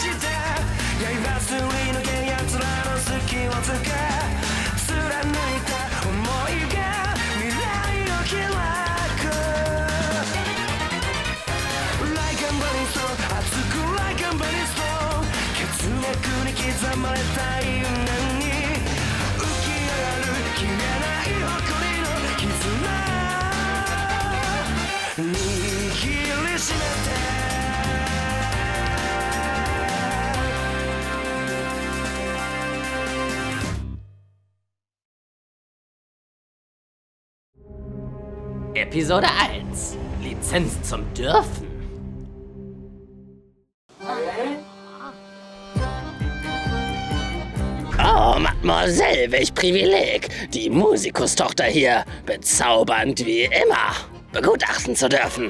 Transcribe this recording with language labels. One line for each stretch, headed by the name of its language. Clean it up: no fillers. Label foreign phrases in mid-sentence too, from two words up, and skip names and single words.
Japanese: して刃すり抜け奴らの隙をつけ貫いた思いが未来を開く
English: Like a burning soul
Japanese: 熱く
English: Like a burning soul
Japanese: 血脈に刻まれた因縁に浮き上がる消えない誇りの絆握りしめて
German: Episode 1 Lizenz zum Dürfen. Oh, Mademoiselle, welch Privileg, die Musikustochter hier bezaubernd wie immer begutachten zu dürfen.